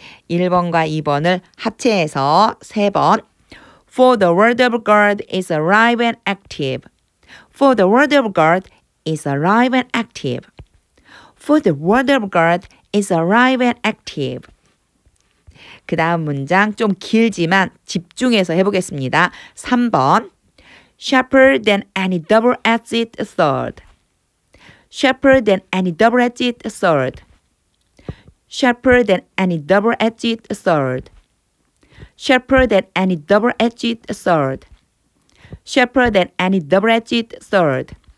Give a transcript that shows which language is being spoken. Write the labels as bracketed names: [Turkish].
[Korean] 1번과 2번을 합체해서 3번. [English] For the word of God is alive and active. For the word of God is alive and active. For the word of God is alive and active. [Korean] 그 다음 문장 좀 길지만 집중해서 해보겠습니다. [English] 3번 Sharper than any double-edged sword. Sharper than any double-edged sword. Sharper than any double-edged sword. Sharper than any double-edged sword. Sharper than any double-edged sword.